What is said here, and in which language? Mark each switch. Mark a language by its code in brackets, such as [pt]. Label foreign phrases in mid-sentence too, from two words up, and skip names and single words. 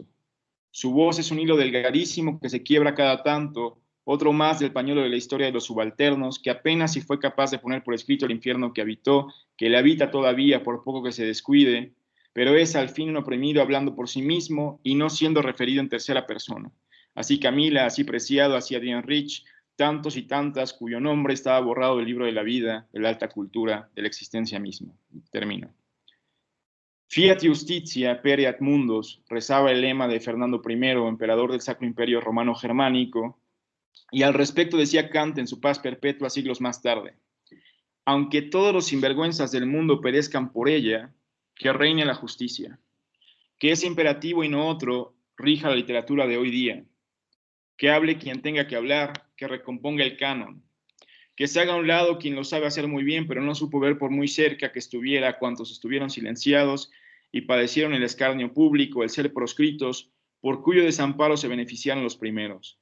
[es] Su voz es un hilo delgadísimo que se quiebra cada tanto, otro más del pañuelo de la historia de los subalternos, que apenas si fue capaz de poner por escrito el infierno que habitó, que le habita todavía por poco que se descuide, pero es al fin un oprimido hablando por sí mismo y no siendo referido en tercera persona. Así Camila, así Preciado, así Adrienne Rich, tantos y tantas cuyo nombre estaba borrado del libro de la vida, de la alta cultura, de la existencia misma. Termino. [la] Fiat Justitia pereat mundus, [es] rezaba el lema de Fernando I, emperador del Sacro Imperio Romano Germánico, y al respecto decía Kant en su Paz Perpetua siglos más tarde: aunque todos los sinvergüenzas del mundo perezcan por ella, que reine la justicia, que ese imperativo y no otro rija la literatura de hoy día, que hable quien tenga que hablar, que recomponga el canon, que se haga a un lado quien lo sabe hacer muy bien, pero no supo ver por muy cerca que estuviera cuantos estuvieron silenciados y padecieron el escarnio público, el ser proscritos, por cuyo desamparo se beneficiaron los primeros.